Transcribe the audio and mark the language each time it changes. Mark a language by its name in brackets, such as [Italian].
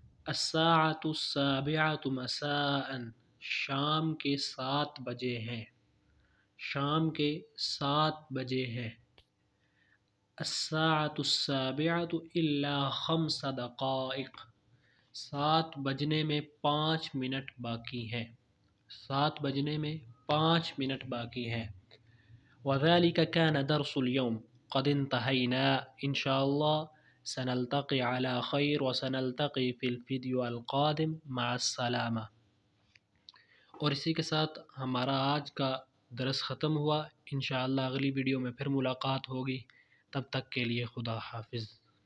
[Arabic] الساعة السابعۃ مساء، [Urdu] شام کے 7 بجے ہیں، شام کے 7 بجے ہیں. [Arabic] الساعة السابعۃ الا 5 دقائق، [Urdu] 7 بجنے میں 5 منٹ باقی ہیں، 7 بجنے میں 5 منٹ باقی ہیں. [Arabic] وذلك كان درس اليوم قد انتهينا. انشاءاللہ سنلتقي على خير وسنلتقي في الفيديو القادم. مع السلامة. [Urdu] اور اسی کے ساتھ ہمارا آج کا درس ختم ہوا. انشاءاللہ اگلی ویڈیو میں پھر ملاقات ہوگی. تب تک کے لیے خدا حافظ.